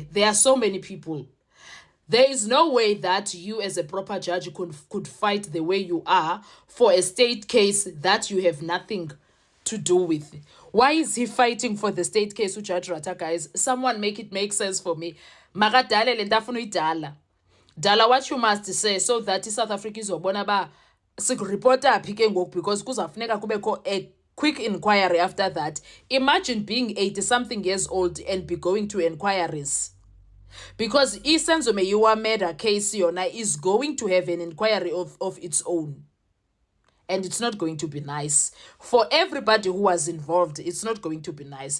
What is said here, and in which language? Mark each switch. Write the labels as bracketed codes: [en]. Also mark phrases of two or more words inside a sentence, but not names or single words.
[en] There are so many people. There is no way that you as a proper judge could fight the way you are for a state case that you have nothing to do with. Why is he fighting for the state case, Judge Rata, guys? Someone make it make sense for me. [xh] Makadale le ndafuna uyidala. [en] Dala what you must say so that South Africa [xh] izobona ba sikureporta phi ke ngoku, [en] because [xh] kuzafuneka kubekho [en] a quick inquiry after that. Imagine being 80 something years old and be going to inquiries. Because Isenzo Meyiwa murder case yona is going to have an inquiry of its own. And it's not going to be nice. For everybody who was involved, it's not going to be nice.